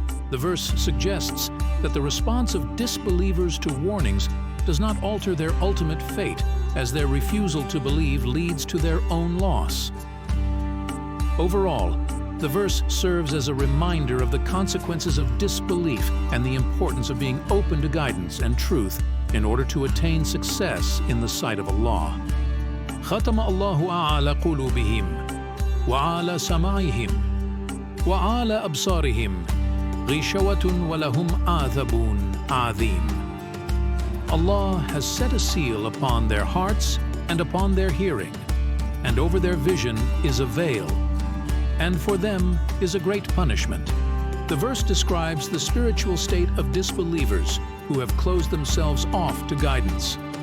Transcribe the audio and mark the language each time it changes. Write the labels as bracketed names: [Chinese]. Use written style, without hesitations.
[English] The verse suggests that the response of disbelievers to warnings does not alter their ultimate fate, as their refusal to believe leads to their own loss. Overall, the verse serves as a reminder of the consequences of disbelief and the importance of being open to guidance and truth in order to attain success in the sight of Allah. [Arabic] ختم الله على قلوبهم وعلى سمعهم وعلى أبصارهم غشوة ولهم عذاب عظيم. [English] Allah has set a seal upon their hearts and upon their hearing, and over their vision is a veil, and for them is a great punishment. The verse describes the spiritual state of disbelievers who have closed themselves off to guidance.